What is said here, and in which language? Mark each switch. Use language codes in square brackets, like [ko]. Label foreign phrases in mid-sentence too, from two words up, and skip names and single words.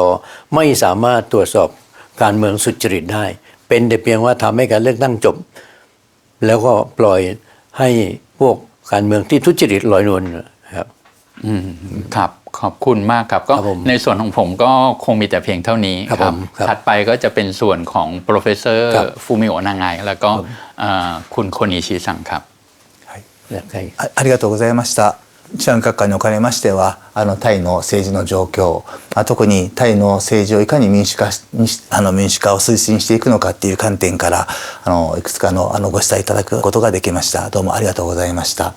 [th] ไม่สามารถตรวจสอบการเมืองสุจริตได้เป็นแต่เพียงว่าทำให้การเลือกตั้งจบแล้วก็ปล่อยให้พวกการเมืองที่ทุจริตลอยนวลครับ ครับขอบคุณมากครับก็ในส่วนของผมก็คงมีแต่เพียงเท่านี้ครับถัดไปก็จะเป็นส่วนของโปรเฟสเซอร์ฟูมิโอะนางไงแล้วก็คุณโคนิชิซังครับ [ja] ありがとうございました。治安閣下におかれましてはタイの政治の状況、特にタイの政治をいかに民主化を推進していくのかっていう観点からいくつかのご示唆いただくことができました。どうもありがとうございました。